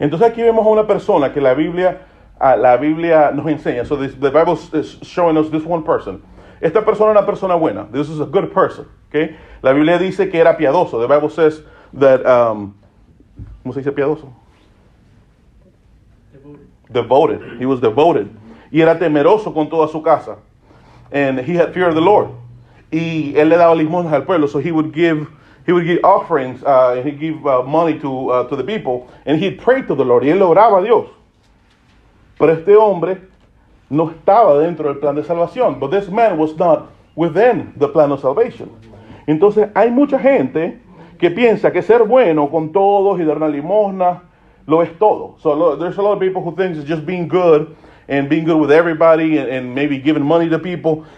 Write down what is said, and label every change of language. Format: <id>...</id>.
<es>Entonces aquí vemos a una persona que la Biblia nos enseña.</es> <en>So the Bible is showing us this one person.</en> <es>Esta persona es una persona buena.</es> <en>This is a good person. Okay?</en> <es>La Biblia dice que era piadoso.</es> <en>The Bible says that,</en> <es>¿cómo se dice piadoso?</es> <en>Devoted. He was devoted.</en> <es>Y era temeroso con toda su casa.</es> <en>And he had fear of the Lord.</en> <es>Y él le daba limosnas al pueblo.</es> <en>So he would give offerings, and he'd give money to the people, and he'd pray to the Lord.</en> <es>Y él oraba a Dios. Pero este hombre no estaba dentro del plan de salvación.</es> <en>But this man was not within the plan of salvation.</en> <es>Entonces hay mucha gente que piensa que ser bueno con todos y dar una limosna lo es todo.</es> <en>So there's a lot of people who think it's just being good and being good with everybody and maybe giving money to people.</en>